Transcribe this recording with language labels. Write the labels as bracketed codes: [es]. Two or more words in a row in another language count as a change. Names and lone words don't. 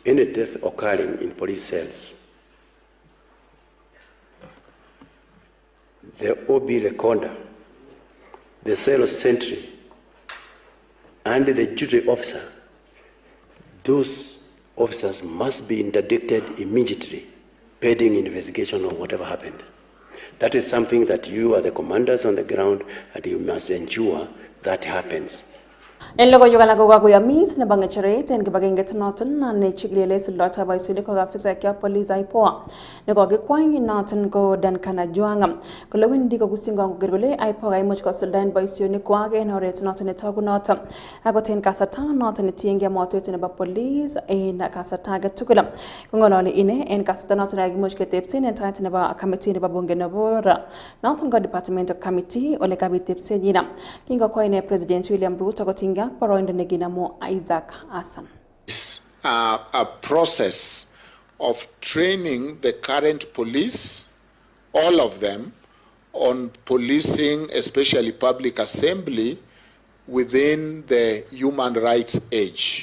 [en] any death occurring in police cells, the OB recorder, the cell sentry, and the duty officer, those officers must be interdicted immediately, pending investigation of whatever happened. That is something that you are the commanders on the ground, and you must ensure that happens. [kln] En logoiywek ko kakoyomis nebo ng'echeret en kibagengeit noton ne chiglile suldaetab boisionik ko afisaekab police IPOA nekokikwany noton ko Duncan Ajwang kole wendi kokusingong koker kole IPOA kaimuch kosuldaen boisionikwak en oret noton netogunot akot en kasarta noton netiengei motwet nebo police en kasarta age tugul. Kong'ololi ine en kasarta noton nekimuch ketebsen en tait nebo committee nebo bunge nebo noton ko [en] departmental committee [kln] ole kabit tebsenyin kingokwo ine President William Ruto kotinga paroindo neginamo Isaac Hassan. [en] A process of training the current police, all of them, on policing, especially public assembly, within the human rights age.